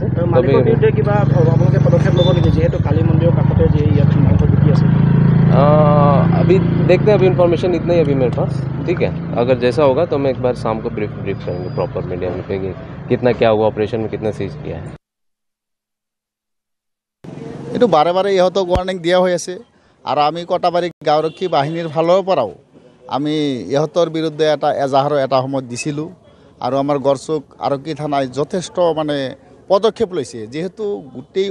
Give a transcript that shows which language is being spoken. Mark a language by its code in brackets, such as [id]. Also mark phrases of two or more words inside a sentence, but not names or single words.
[as] মালিকৰ বিৰুদ্ধে কিবা আপোনালোকে পদক্ষেপ ল'ব নেকি যেহেতু কালী মন্দিৰৰ কাষতে যে ইয়াত মাংস বিক্ৰী আছে [hi] अभी देखते हैं अभी इन्फॉर्मेशन इतना ही अभी मेरे पास ठीक है अगर जैसा होगा तो मैं एक बार शाम को ब्रीफ करेंगे [en] proper media [hi] में कहेंगे कितना क्या हुआ ऑपरेशन में कितना सीज किया है [as] এইটো বাৰে বাৰে ইহঁতক ৱাৰ্নিং দিয়া হৈ আছে আৰু আমি কটাবাৰী গাঁওৰক্ষী বাহিনীৰ ফালৰ পৰাও আমি ইহঁতৰ বিৰুদ্ধে এটা এজাহাৰো এটা সময়ত দিছিলোঁ আৰু আমাৰ গড়চুক আৰক্ষী থানাই যথেষ্ট মানে পদক্ষেপ লৈছে যেহেতু গোটেই